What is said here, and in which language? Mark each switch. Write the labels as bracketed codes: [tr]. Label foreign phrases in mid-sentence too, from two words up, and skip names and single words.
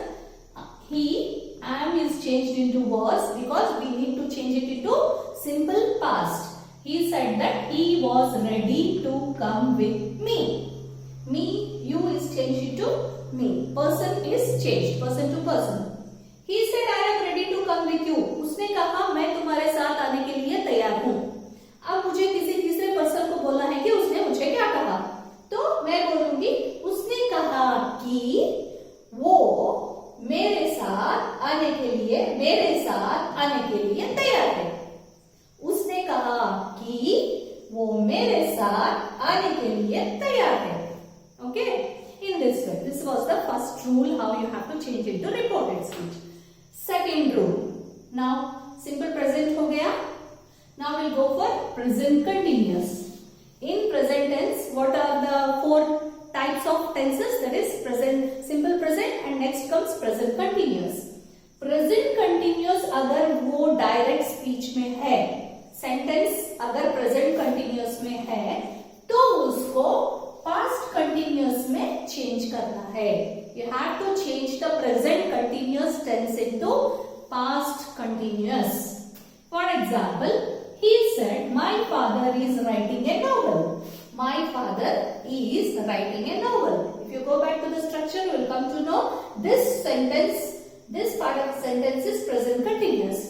[en] He, am is changed into was because we need to change it into simple past. He said that he was ready to come with me. Me, you is changed into me. Person is changed, person to person. He said I am ready to come with you. [hi] उसने कहा मैं तुम्हारे साथ आने के लिए तैयार हूँ. अब मुझे किसी तीसरे पर्सन को बोलना है कि उसने मुझे क्या कहा. तो मैं बोलूंगी उसने कहा कि वो मेरे साथ आने के लिए तैयार है. उसने कहा कि वो मेरे साथ आने के लिए तैयार है. [en] Okay? In this way, this was the first rule how you have to change into reported speech. Second rule. Now, simple present [hi] हो गया. [en] Now we'll go for present continuous. In present tense, what are the 4 types of tenses? That is present, simple present, and next comes present continuous. Present continuous [hi] अगर वो [en] direct speech [hi] में है, sentence अगर [en] present continuous [hi] में है, तो उसको [en] past continuous [hi] में change करना है. [en] You have to change the present continuous tense into past continuous. For example, he said, my father is writing a novel. My father is writing a novel. If you go back to the structure, you will come to know this sentence, this part of the sentence is present continuous.